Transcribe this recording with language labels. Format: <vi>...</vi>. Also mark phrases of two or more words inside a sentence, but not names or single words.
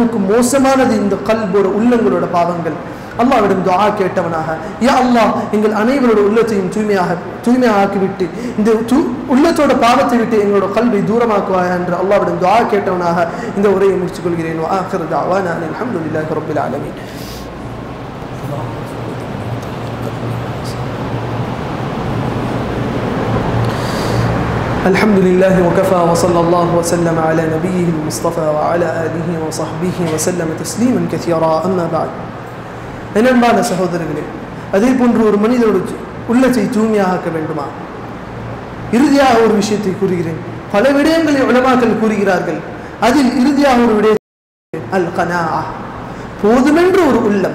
<ta>அந்த அளவுக்கு மோசமானது இந்த கல்போட உள்ளங்களோட பாவங்கள். அல்லாஹ்விடம் துஆ கேட்டவனாக,</ta> <ar>يا الله</ar> <ta>எங்கள் அனைவரோட உள்ளத்தையும் தூய்மையாக்கிவிட்டு இந்த உள்ளத்தோட பாவத்தை விட்டு எங்களோட கல்வை தூரமாக்குவாயா என்று அல்லாஹ்விடம் துஆ கேட்டவனாக இந்த உரையை முடித்துக் கொள்கிறேன்.</ta> <ar>وآخر دعوانا الحمد لله رب العالمين. الحمد لله وكفى وصلى الله وسلم على نبيه المصطفى وعلى آله وصحبه وسلم تسليما كثيرا. أما بعد,</ar> <ta>என்னன்பான சகோதரர்களே, அதே போன்று ஒரு மனிதனோட உள்ளத்தை தூய்மையாக்க வேண்டுமா? இறுதியாக ஒரு விஷயத்தை கூறுகிறேன். பல விடயங்களை உலமாக்கள் கூறுகிறார்கள். அதில் இறுதியாக ஒரு விடயம் அல் கனாஅ, போதுமென்று ஒரு உள்ளம்.</ta>